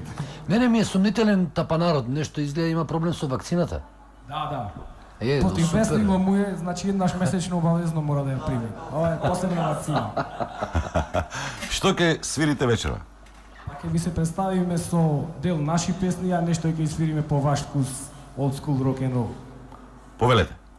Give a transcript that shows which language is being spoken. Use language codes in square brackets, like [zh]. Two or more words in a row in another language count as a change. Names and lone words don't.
[mk] Мене ми е сумнителен тапанарот, нешто изгледа има проблем со вакцината. Да. Е, Противвесливо му е, значи еднаш месечно обавезно мора да ја прими. Ова е посебна вакцина. Што ќе свирите вечера? Па ќе ви се представиме со дел наши песни, а нешто ќе свириме по ваш вкус, [en] old school rock and roll. [mk] Повелете.